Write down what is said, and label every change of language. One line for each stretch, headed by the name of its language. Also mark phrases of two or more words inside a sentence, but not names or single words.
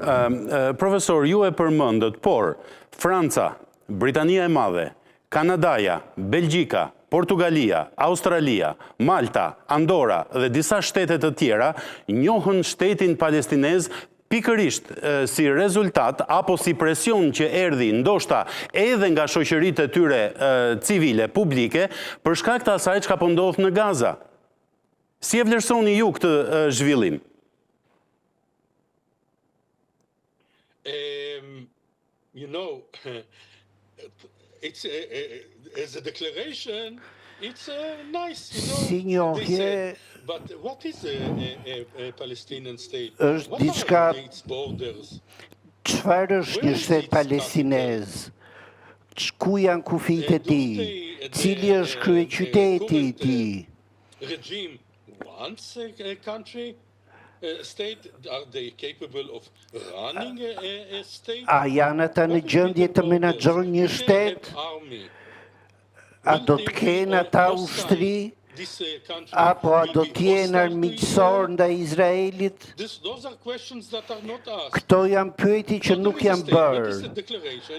Albanian: Profesor, ju e përmendët, por Franca, Britania e Madhe, Kanadaja, Belgjika, Portugalia, Australia, Malta, Andorra dhe disa shtetet të tjera njohën shtetin palestinez pikërisht si rezultat apo si presion që erdhi ndoshta edhe nga shoqëritë e tyre civile, publike, për shkak të asaj çka po ndodh në Gaza. Si e vlerësoni ju këtë zhvillim?
English: As a declaration, it's nice,
Albanian: si njohje,
English: but what is a Palestinian state?
Albanian: Është diçka,
English: Its borders?
Albanian: çfarë është një shtet palestinez? Ku janë kufijtë e tij? Cili është kryeqyteti i tij?
English: Regime wants a country state, are they capable of running a state?
Albanian: A janë ata në gjendje të menaxhojnë një shtet? A do të kenë ata ushtri? Apo a do t'jenë armiqësor ndaj Izraelit? Këto janë pyetje që nuk janë bërë.